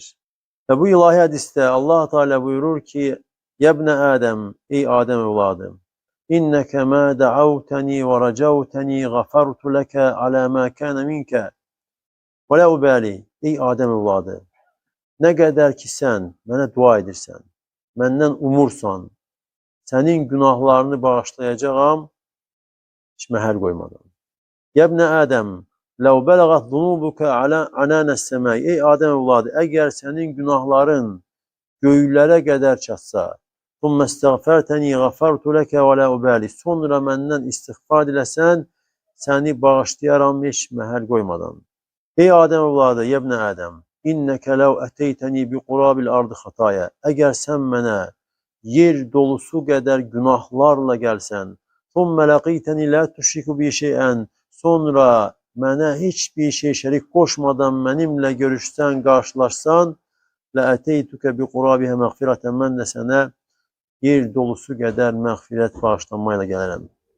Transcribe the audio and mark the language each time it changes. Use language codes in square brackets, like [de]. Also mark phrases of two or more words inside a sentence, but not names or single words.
[az] Və bu ilahi hədisdə Allah Teala buyurur ki, [ar] يا ابن آدم, [az] ey Adəm evladım, [ar] إنك ما دعوتني ورجوتني غفرت لك على ما كان منك ولا أبالي, [az] ey Adəm evladı, nə qədər ki sən mənə dua edirsən, məndən umursan, sənin günahlarını bağışlayacağam, heç məhəl qoymadan. [ar] يا ابن آدم لو بلغت ذنوبك عنان السماء, [az] ey Adəm evladı, əgər sənin günahların göylərə qədər çatsa, [ar] ثُمَّ اسْتَغْفَرْتَنِي غَفَرْتُ لَكَ وَلَا أُبَالِي, [az] sonra məndən istiğfar diləsən, səni bağışlayaram heç məhəl qoymadan. Ey Adəm evladı, [ar] يا ابن آدم, إنك لو أتيتني بقراب الأرض خطايا, [az] əgər sən mənə yer dolusu qədər günahlarla gəlsən, [ar] ثُمَّ لَقِيتَنِي لَا تُشْرِكُ بِي شَيْئًا, [az] sonra mənə heç bir şey şərik qoşmadan mənimlə görüşsən, qarşılaşsan, [ar] لَأَتَيْتُكَ بِقُرَابِهَا مَغْفِرَةً, [az] mən də sənə yer dolusu qədər məğfirət bağışlanmayla gələrəm.